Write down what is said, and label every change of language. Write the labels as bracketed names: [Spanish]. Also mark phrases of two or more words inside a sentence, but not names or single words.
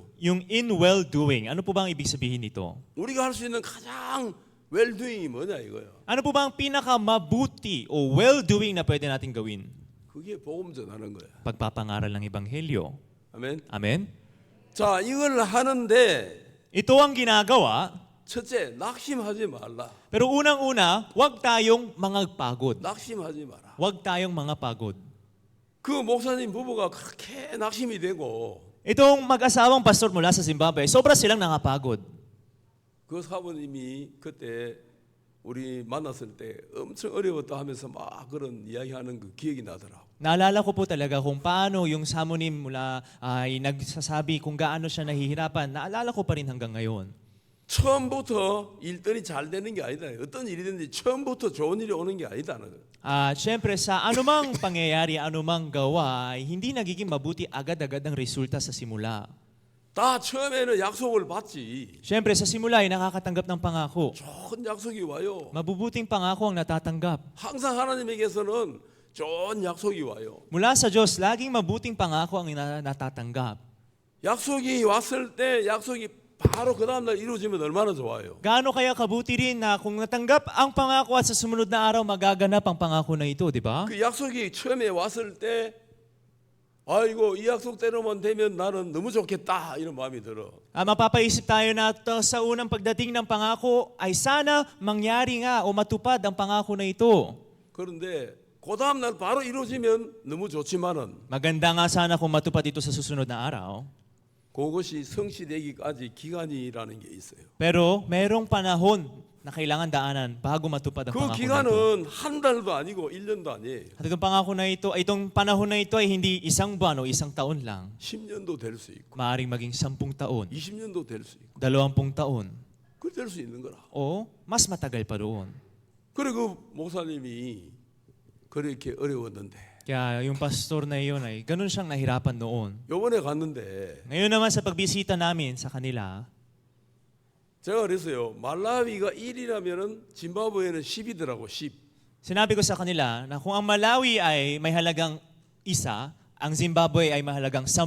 [Filipino] Yung [English] in well-doing, [Filipino] ano po ba ang ibig sabihin nito? [Korean] 우리가 할 수 있는 가장 well-doing이 뭐냐 이거예요. [Filipino] Ano po ba ang pinaka-mabuti o well-doing na pwede natin gawin? [Korean] 그게 복음 전하는 거야. [Filipino] Pagpapangaral ng Ebanghelyo. [Korean] 아멘. [Filipino] Amen? [Korean] 자 이걸 하는데 [Filipino] Ito ang ginagawa, [Korean] 첫째 낙심하지 말라. [Filipino] pero unang-una, huwag tayong mga pagod. [Korean] 낙심하지 마라. [Filipino] Huwag tayong mga pagod. [Korean] 그 목사님 부부가 그렇게 낙심이 되고 [Filipino] Itong mag-asawang pastor mula sa Zimbabwe, sobra silang nakapagod. [Korean] 그 사모님이 그때 우리 만났을 때 엄청 어려웠다 하면서 막 그런 이야기하는 그 기억이 나더라고. [Filipino] Naalala ko po talaga kung paano yung samonim mula ay nagsasabi kung gaano siya nahihirapan. Naalala ko pa rin hanggang ngayon. [Korean] 처음부터 일들이 잘 되는 게 아니다. 어떤 일이든지 처음부터 좋은 일이 오는 게 아니다는 거예요. [Filipino] Siyempre sa anumang pangyayari, anumang gawa, ay hindi nagiging mabuti agad-agad ang resulta sa simula. [Korean] 다 처음에는 약속을 받지. [Filipino] Siyempre sa simula ay nakakatanggap ng pangako. [Korean] 좋은 약속이 와요. [Filipino] Mabubuting pangako ang natatanggap. [Korean] 항상 하나님에게서는 좋은 약속이 와요. [Filipino] Mula sa Diyos, laging mabuting pangako ang natatanggap. [Korean] 약속이 왔을 때 약속이 바로 그 다음날 이루어지면 얼마나 좋아요. [Filipino] Gaano kaya kabuti rin na kung natanggap ang pangako at sa sumunod na araw magaganap ang pangako na ito, di ba? [Korean] 그 약속이 처음에 왔을 때 아이고 이 약속대로만 되면 나는 너무 좋겠다 이런 마음이 들어. [Filipino] Mapapaisip tayo na sa unang pagdating ng pangako ay sana mangyari nga o matupad ang pangako na ito. [Korean] 그런데 그 다음날 바로 이루어지면 너무 좋지만은 [Filipino] Maganda nga sana kung matupad ito sa susunod na araw. [Korean] 그것이 성취되기까지 기간이라는 게 있어요. [Filipino] Pero merong panahon na kailangan daanan bago matupad ang 그 pangako na ito. [Korean] 기간은 한 달도 아니고 1년도 아니에요. [Filipino] At itong pangako na ito, itong panahon na ito ay hindi isang buwan o isang taon lang. [Korean] 10년도 될 수 있고 [Filipino] Maaring maging 10 taon, [Korean] 20년도 될 수 있고 [Filipino] 20 taon, [Korean] 그 될 수 있는 거라. [Filipino] o mas matagal pa doon. [Korean] 그리고 목사님이 그렇게 어려웠는데 [Filipino] Kaya yung pastor na iyon ay ganun siyang nahirapan noon. [Korean] 요번에 갔는데 [Filipino] Ngayon naman sa pagbisita namin sa kanila, [Korean] 제가 그랬어요. 말라위가 1이라면은 짐바브웨는 10이더라고. 10. [Filipino] sinabi ko sa kanila na kung ang Malawi ay may halagang 1, ang Zimbabwe ay mahalagang 10.